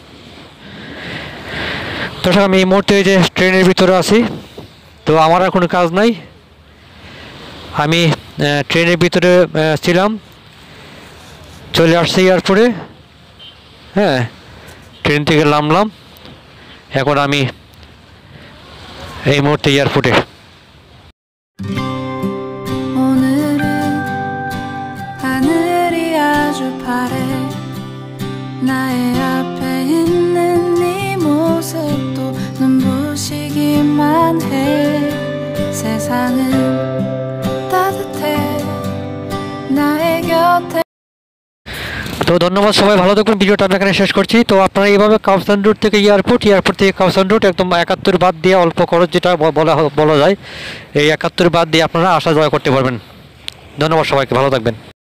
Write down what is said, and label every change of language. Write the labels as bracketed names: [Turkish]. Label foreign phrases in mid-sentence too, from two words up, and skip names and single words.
[Bangla] তো আমি এই মুহূর্তে এই যে ট্রেনের ভিতরে আছি, তো আমার আর কোনো কাজ নাই, আমি ট্রেনের ভিতরে ছিলাম, চলে আসছি এয়ারপোর্টে। হ্যাঁ, ট্রেন থেকে নামলাম, এখন আমি এই মুহূর্তে এয়ারপোর্টে। [Korean] 오늘은 하늘이 아주 파래 나의 앞에 있는 네 모습도 눈부시기만 해 세상은 따뜻해 나의 곁에। [Bangla] তো ধন্যবাদ, সবাই ভালো থাকবেন। ভিডিওটা আমি এখানে শেষ করছি। তো আপনারা এইভাবে কাউসান রোড থেকে এয়ারপোর্ট থেকে কাউসান রোড একদম 71 বাদ দিয়ে অল্প খরচ যেটা বলা যায়, এই 71 বাদ দিয়ে আপনারা আসা যাওয়া করতে পারবেন। ধন্যবাদ সবাইকে, ভালো থাকবেন।